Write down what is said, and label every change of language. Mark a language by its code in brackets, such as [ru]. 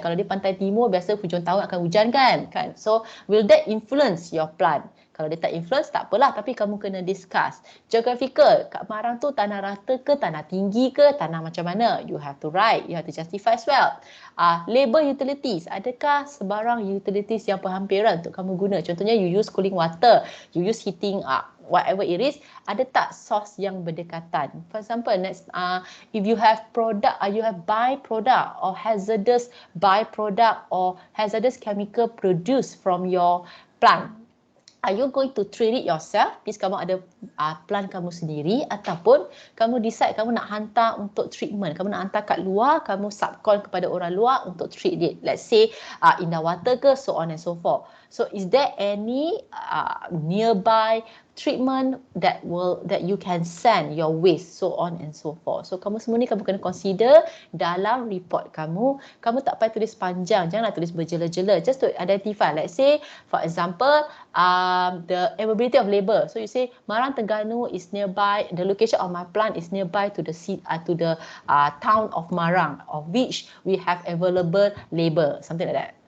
[ms] Kalau di pantai timur biasa hujung tahun akan hujan kan? [en] So will that influence your plan? [ms] Kalau dia tak influence, tak apalah. Tapi kamu kena discuss. Geographical, kat Marang tu tanah rata ke, tanah tinggi ke, tanah macam mana? [en] You have to write, you have to justify as well. [ms] Labor utilities, adakah sebarang utilities yang berhampiran untuk kamu guna? [en] Contohnya you use cooling water, you use heating whatever it is, [ms] ada tak source yang berdekatan? [en] For example, next, if you have you have byproduct or hazardous byproduct or hazardous chemical produced from your plant, are you going to treat it yourself? [ms] Means kamu ada plan kamu sendiri, ataupun kamu decide kamu nak hantar untuk treatment. Kamu nak hantar kat luar, kamu subcon kepada orang luar untuk treat it. [en] Let's say Indah Water ke, so on and so forth. So is there any nearby treatment that you can send your waste, so on and so forth. [ms] So kamu semua ni kamu kena consider dalam report kamu. Kamu tak payah tulis panjang, janganlah tulis berjela-jela, [en] just to identify. Let's say for example the availability of labor. So you say Marang Terengganu is nearby, the location of my plant is nearby to the town of Marang, of which we have available labor, something like that.